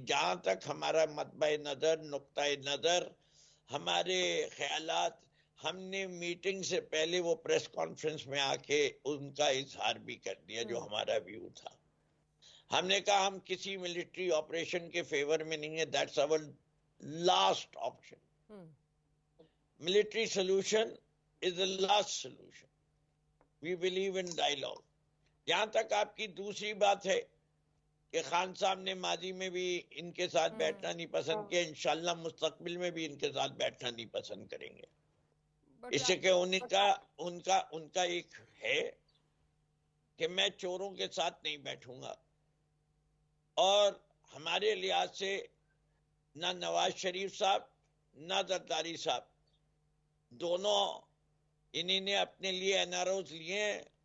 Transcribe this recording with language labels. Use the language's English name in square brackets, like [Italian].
[Urdu] جہاں تک ہمارا مطبع نظر, نقطۂ نظر, ہمارے خیالات, ہم نے میٹنگ سے پہلے وہ پریس کانفرنس میں آ کے ان کا اظہار بھی کر دیا جو ہمارا ویو تھا. ہم نے کہا ہم کسی ملٹری آپریشن کے فیور میں نہیں ہے, [English] That's our last option. Military solution is the last solution. We believe in dialogue. [Urdu] یہاں تک آپ کی دوسری بات ہے کہ خان صاحب نے ماضی میں بھی ان کے ساتھ بیٹھنا نہیں پسند کیا, انشاءاللہ مستقبل میں بھی ان کے ساتھ بیٹھنا نہیں پسند کریں گے. اس سے کہ ان کا ایک ہے کہ میں چوروں کے ساتھ نہیں بیٹھوں گا, اور ہمارے لحاظ سے نہ نواز شریف صاحب نہ زرداری صاحب دونوں انہی نے اپنے لیے این آر اوز لیے ہیں.